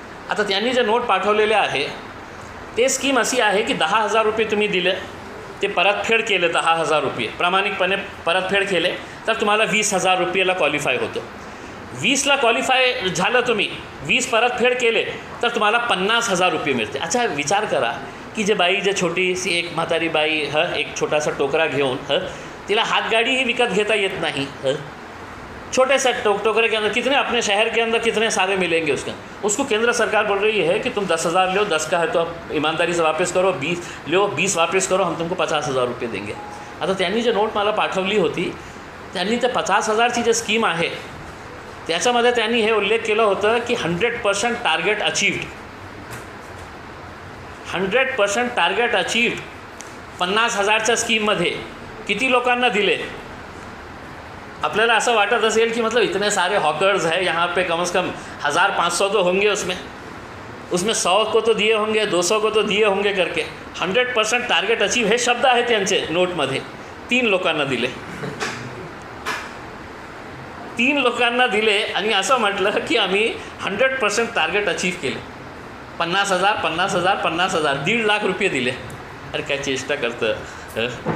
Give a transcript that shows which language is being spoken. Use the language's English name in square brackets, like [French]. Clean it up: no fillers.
[Marathi] आता त्यांनी जे नोट पाठवलेले आहे ते स्कीम अशी आहे की 10,000 रुपये तुम्ही दिले, ते परतफेड केले 10,000 रुपये प्रामाणिकपणे परतफेड केले तर तुम्हाला 20,000 रुपयाला क्वालिफाय होतं. 20ला क्वालिफाय झालं तुम्ही, 20 परतफेड केले तर तुम्हाला 50,000 रुपये मिळते. [Hindi] अच्छा [Marathi] विचार करा की जे बाई, जे छोटीशी एक म्हातारी बाई एक छोटासा टोकरा घेऊन तिला हातगाड़ीही विकत घेता येत नहीं, [Hindi] छोटे से टोकरे के अंदर कितने, अपने शहर के अंदर कितने सारे मिलेंगे उसको केंद्र सरकार बोल रही है कि तुम 10,000 लो, 10 का है तो आप ईमानदारी से वापस करो, 20 लो, 20 वापस करो, हम तुमको 50,000 रुपये देंगे. [Marathi] आता त्यांनी जे नोट मला पाठवली होती त्यांनी ते 50,000ची जे स्कीम आहे त्याच्यामध्ये त्यांनी हे उल्लेख केलं होतं की 100% टार्गेट अचीव्ड, 100% टार्गेट अचीव्ड. 50,000च्या स्कीममध्ये किती लोकांना दिले? आपल्याला असं वाटत असेल कि [Hindi] मतलब इतने सारे हॉकर्स हैं यहाँ पे, कम से कम 1,500 तो होंगे उसमें 100 को तो दिए होंगे, 200 को तो दिए होंगे करके. [Marathi] 100% टार्गेट अचीव हे शब्द आहे त्यांचे नोटमध्ये. 3 लोकांना दिले, 3 लोकांना दिले आणि असं म्हटलं की आम्ही 100% टार्गेट अचीव केले. 50,000 50,000 50,000 1.5 लाख रुपये दिले. अरे काय चेष्टा करतं?